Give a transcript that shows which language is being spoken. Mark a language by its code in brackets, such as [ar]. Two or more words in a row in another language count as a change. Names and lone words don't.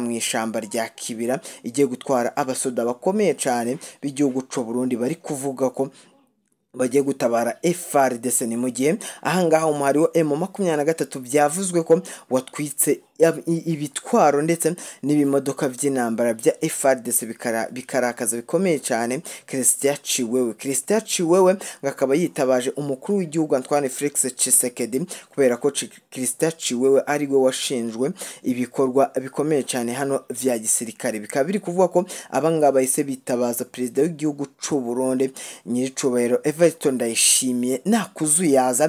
[rn] mu ishamba rya Kibira igiye gutwara abasoda bakomeye cyane b'igihugu cy'u Burundi bari kuvuga ko bagiye gutabara FARDC ni mu gihe ahangaha umwari wa M23 byavuzwe ko watwitse ibitwaro ndetse n'ibimodoka by'intambara bya FARDC bikarakaza bikomeye cyane Christian Chiwewe ngakaba yitabaje umukuru w'igihugu Antoine Felix Tshisekedi kubera ko Christian Chiwewe ari we washinjwe ibikorwa bikomeye cyane hano vya gisirikare bikaba biri kuvuga ko abangaba ise bitabaza perezida w'igihugu cy'u Burundi nyiricubahiro Evariste Ndayishimiye nakuzuyaza